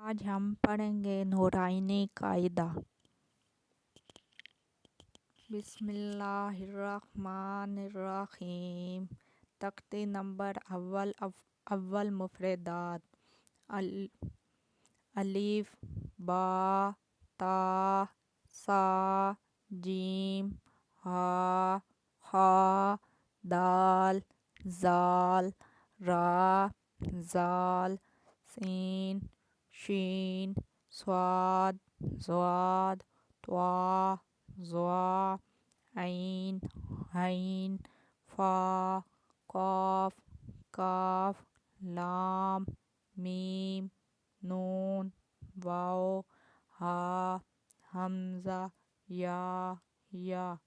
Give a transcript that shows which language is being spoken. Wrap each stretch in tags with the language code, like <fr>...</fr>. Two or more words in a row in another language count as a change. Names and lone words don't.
<ur>آج ہم پڑھیں گے نورانی قاعدہ۔</ur> <ar>بسم اللہ الرحمن الرحیم۔</ar> <ur>تختی نمبر اول مفردات: الف، با، تا، سا، جیم، ہا، خا، دال، زال، را، زال، سین، شین، صاد، ضاد، طا، ظا، عین، عین، فا، قاف، کاف، لام، میم، نون، واو، ہا، حمزہ، یا۔</ur>